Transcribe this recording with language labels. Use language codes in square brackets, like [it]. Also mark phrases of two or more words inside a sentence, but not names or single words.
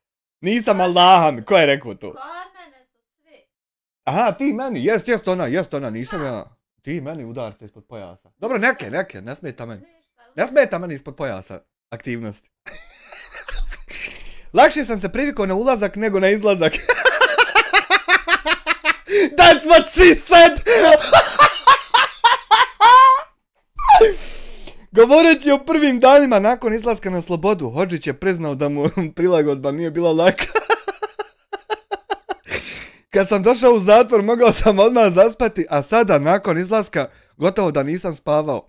[bs] Nisam Allaha, ko je rekao to? Kod mene su svi. Aha, ti meni, jest ona, nisam ja. Ti meni udarce ispod pojasa. Dobro, neke, ne smeta meni. Ne smeta meni ispod pojasa aktivnosti. Lakše sam se privikao na ulazak nego na izlazak. [en] That's what she said! [bs] Govoreći o prvim danima nakon izlaska na slobodu, Hodžić je priznao da mu prilagodba nije bila laka. Kad sam došao u zatvor, mogao sam odmah zaspati, a sada, nakon izlaska, gotovo da nisam spavao.